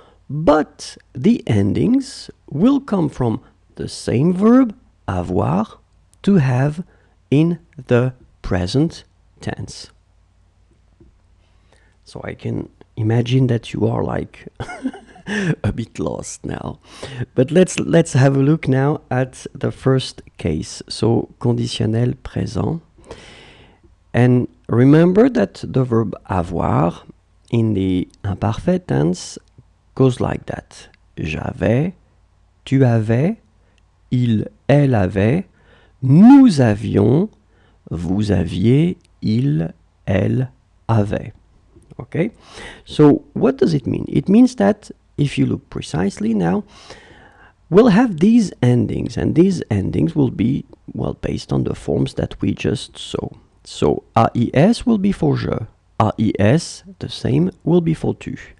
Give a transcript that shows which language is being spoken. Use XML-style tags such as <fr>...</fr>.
<en>But the endings will come from the same verb, avoir, to have in the present tense. So I can imagine that you are like a bit lost now. But let's have a look now at the first case. So conditionnel présent. And remember that the verb avoir in the imparfait tense goes like that.</en> <fr>J'avais, tu avais, il, elle avait, nous avions, vous aviez, il, elle avait.</fr> <en>Okay? So what does it mean? It means that if you look precisely now, we'll have these endings, and these endings will be, well, based on the forms that we just saw. So AIS will be for je, AIS, the same, will be for tu.</en>